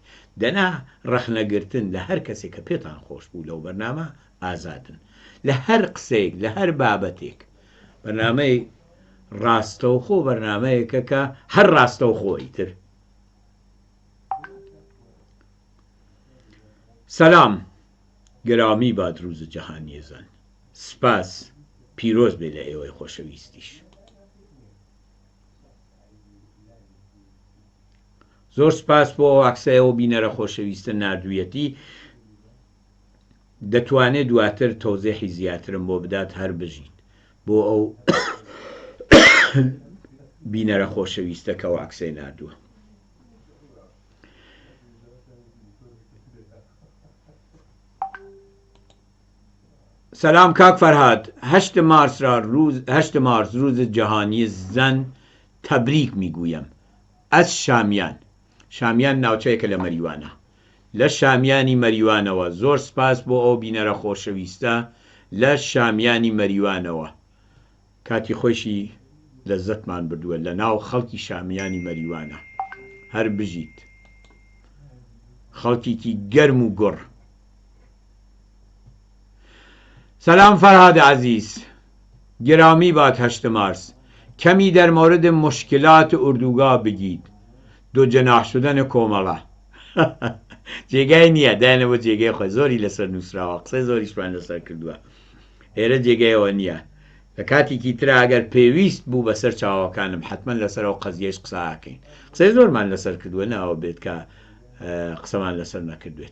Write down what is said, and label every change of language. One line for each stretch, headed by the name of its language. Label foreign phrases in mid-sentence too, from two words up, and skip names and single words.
Central Kurdish: دەنا ڕەخنەگرتن لە هەر کەسێک کە پێتان خۆش بوو لەو بەرنامە ئازادن لە هەر قسەیەک لە هەر بابەتێک. بەرنامەی ڕاستەوخۆ بەرنامەیەکە کە هەر ڕاستەوخۆی تر.
Persian: سەلام گرامی باد روز جهانی زن.
Central Kurdish: سپاس پیرۆز بێ لە ئێوەی خۆشەویستیش. زۆر سپاس بۆ ئەو عەکسەیەوە بینەرە خۆشەویستە نردویەتی دەتوانێت دواتر تەوزیحی زیاترم بۆ بدات هەر بژین بۆ ئەو بینەرە خۆشەویستە کە ئەو عەکسەی نردووە.
Persian: سلام کاک فرهاد 8 مارس روز جهانی زن تبریک میگویم از شامیان
Central Kurdish: ناوچەیەکە لە مەریوانە لە شامیانی مەریوانەوە. زۆر سپاس بۆ ئەو بینەرە خۆشەویستە لە شامیانی مەریوانەوە کاتی خۆشی لەزەتمان بردووە لە ناو خەڵکی شامیانی مەریوانە هەر بژیت خەڵکیکی گەرم و گوڕ.
Persian: سلام فرهاد عزیز گرامی باد 8 مارس کمی در مورد مشکلات اردوگاه بگید. دو جناح شدن
Central Kurdish: کۆمەڵە جێگای نییە دایانەوە جێگای خۆی زۆری لەسەر نووسراوە قسەی زۆریشمان لەسەر کردووە ئێرە جێگایەوە نییە. لە کاتێکی ترا ئەگەر پێویست بوو بەسەر چاوەکانم حتمما لەسەرەوە قەزیەش قساکەین. قسەی زۆرمان لەسەر کردووە ناوە بێت کە قسەمان لەسەر نەکردوێت.